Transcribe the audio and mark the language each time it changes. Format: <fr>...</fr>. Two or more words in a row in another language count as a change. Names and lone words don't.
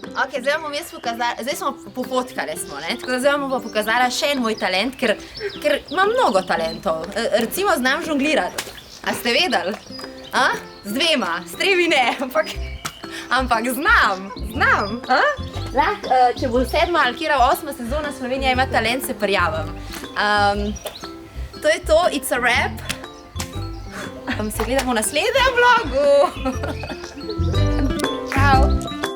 <sl>Ok, zdaj vam bom jaz pokazala, zdaj smo pofotkali smo, ne? Tako da zdaj vam bom pokazala še en moj talent, ker imam mnogo talentov. Recimo znam žonglirati. A ste vedeli? Z dvema, s tremi ne, ampak znam. Če bo 7. ali kjera 8. sezona Slovenija ima talent, se prijavim. To je to,</sl> <en>it's a wrap.</en> <sl>Se gledamo v naslednjem vlogu. Čau.</sl>